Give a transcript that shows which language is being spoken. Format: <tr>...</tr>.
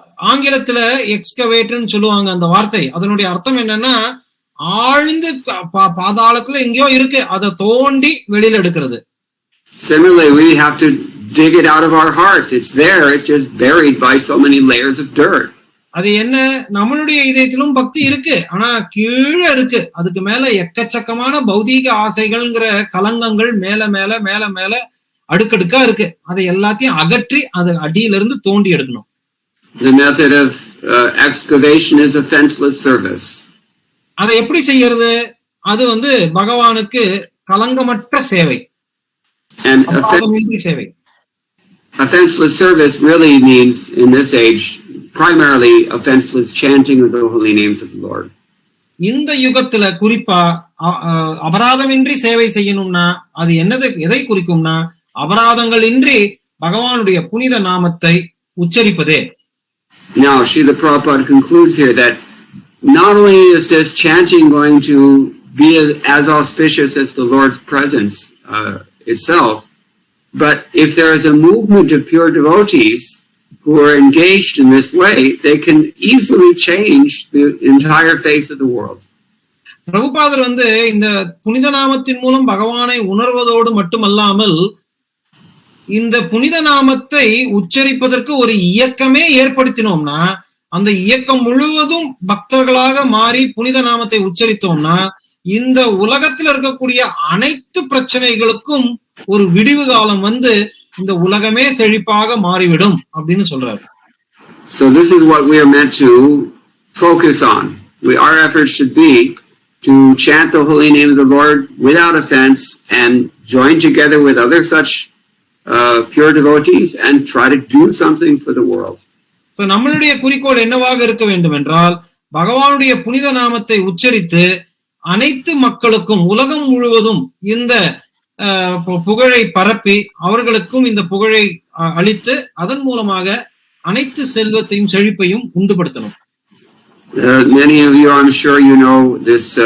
<ta>ஆங்கிலத்துல எக்ஸ்கவேட்னு சொல்லுவாங்க அந்த வார்த்தை. அதனுடைய அர்த்தம் என்னன்னா, ஆழ்ந்து பாதாளத்துல எங்கேயோ இருக்கு, அதை தோண்டி வெளியில எடுக்கிறது.</ta> <en>Similarly, we have to dig it out of our hearts. It's there, it's just buried by so many layers of dirt.</en> <ta>அது என்ன, நம்மளுடைய இதயத்திலும் பக்தி இருக்கு, ஆனா கீழே இருக்கு, அதுக்கு மேல எக்கச்சக்கமான பௌதீக ஆசைகள்ங்கிற கலங்கங்கள் மேல மேல மேல மேல அடுக்கடுக்கா இருக்கு. அதை எல்லாத்தையும் அகற்றி அதை அடியிலிருந்து தோண்டி எடுக்கணும்.</ta> <en>The method of excavation is offenseless service.</en> <ta>அதை எப்படி செய்யறது? அது பகவானுக்கு கலங்கமற்ற சேவை.</ta> <en>And</en> <ta>சேவை.</ta> <en>Offenseless service really means, in this age, primarily offenseless chanting of the holy names of the Lord.</en> <ta>இந்த யுகத்துல குறிப்பா அபராதமின்றி சேவை செய்யணும்னா அது எதை குறிக்கும்னா, அபராதங்கள் இன்றி பகவானுடைய புனித நாமத்தை உச்சரிப்பதே.</ta> <en>Now, Srila Prabhupada concludes here that not only is this chanting going to be as auspicious as the Lord's presence itself, but if there is a movement of pure devotees who are engaged in this way, they can easily change the entire face of the world.</en> <ta>பிரபுபாதர் இந்த புனித நாமத்தின் மூலம் பகவானை உணர்வதோடு மட்டுமல்லாமல், இந்த புனித நாமத்தை உச்சரிப்பதற்கு ஒரு இயக்கமே ஏற்படுத்தினோம்னா அந்த இயக்கம் முழுவதும் பக்தர்களாக மாறி புனித நாமத்தை உச்சரித்தோம்னா இந்த உலகத்தில் இருக்கக்கூடிய அனைத்து பிரச்சனைகளுக்கும் ஒரு விடிவு காலம் வந்து இந்த உலகமே செழிப்பாக மாறிவிடும் அப்படின்னு சொல்றாரு.</ta> <en>So this is what we are meant to focus on. Our efforts should be to chant the holy name of the Lord without offense and join together with other such pure devotees and try to do something for the world.</en> <ta>So நம்மளுடைய குறிக்கோள் என்னவாக இருக்க வேண்டும் என்றால் பகவானுடைய புனித நாமத்தை உச்சரித்து அனைத்து மக்களுக்கும் உலகம் முழுவதும் இந்த புகழை பரப்பி அவர்களுக்கும் இந்த புகழை அளித்து அதன் மூலமாக அனைத்து செல்வத்தையும் செழிப்பையும் உண்டுபடுத்தணும்.</ta> <en>Many of you, I'm sure you know this.</en>